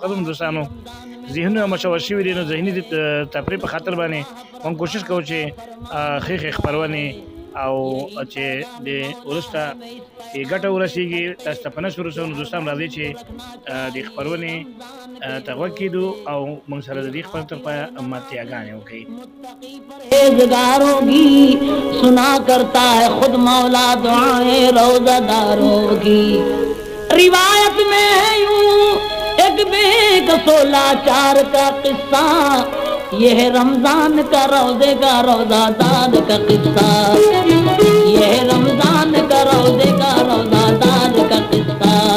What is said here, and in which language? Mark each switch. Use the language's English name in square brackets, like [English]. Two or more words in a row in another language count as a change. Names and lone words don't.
[Pashto] قدم دوستانو ذهنونه مشوش شوي دي نو ذهني تفریح په خاطر باندې موږ کوشش کوو چې ښې خبرونه او چې د ورسته ګټه ورسیږي تاسو ته په نشر وسو. نو دوستان راځي چې د خبرونه ته غوږ کیدو او موږ سره د دې خبرو تر پایه ملتیاګانې وکړئ. [Urdu] پرہیزگاروں کی سنا کرتا ہے خود مولا دعائیں روزہ داروں کی. روایت میں ہے یوں ایک بے کسو لاچار کا قصہ، یہ ہے رمضان کا روزے کا روزہ دار کا قصہ، یہ ہے رمضان کا روزے کا روزہ دار کا قصہ.